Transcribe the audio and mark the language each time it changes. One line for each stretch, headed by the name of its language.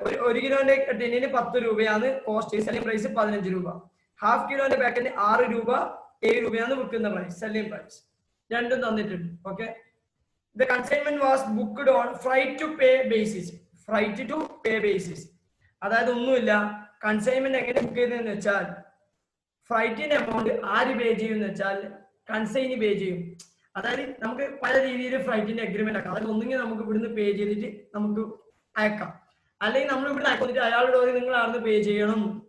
Malayalam: 1 കിലോന്റെ ടിന്നിന് 10 രൂപയാണ് cost. Selling price 15 രൂപ. Half കിലോന്റെ പാക്കറ്റിന് 6 രൂപ 7 രൂപയാണ് വിൽക്കുന്ന പ്രൈസ്, സെല്ലിംഗ് പ്രൈസ്. രണ്ടും തന്നിട്ടുണ്ട്.
English: Okay, the consignment was booked on freight to pay basis. Freight to pay basis.
Malayalam: അതായത് ഒന്നുമില്ല, കൺസൈൻമെന്റ് എങ്ങനെ ബുക്ക് ചെയ്തതെന്ന് വെച്ചാൽ ഫ്രൈറ്റിന്റെ എമൗണ്ട് ആര് പേ ചെയ്യും എന്ന് വെച്ചാൽ കൺസൈനി പേ ചെയ്യും. അതായത് നമുക്ക് പല രീതിയിൽ ഫ്രൈറ്റിന്റെ അഗ്രിമെന്റ് ആക്കാം. അതായത് ഒന്നുകിൽ നമുക്ക് ഇവിടുന്ന് പേ ചെയ്തിട്ട് നമുക്ക് അയക്കാം, അല്ലെങ്കിൽ നമ്മൾ ഇവിടുന്ന് അയച്ചിട്ട് അയാളോട് നിങ്ങൾ ആർന്ന് പേ ചെയ്യണം.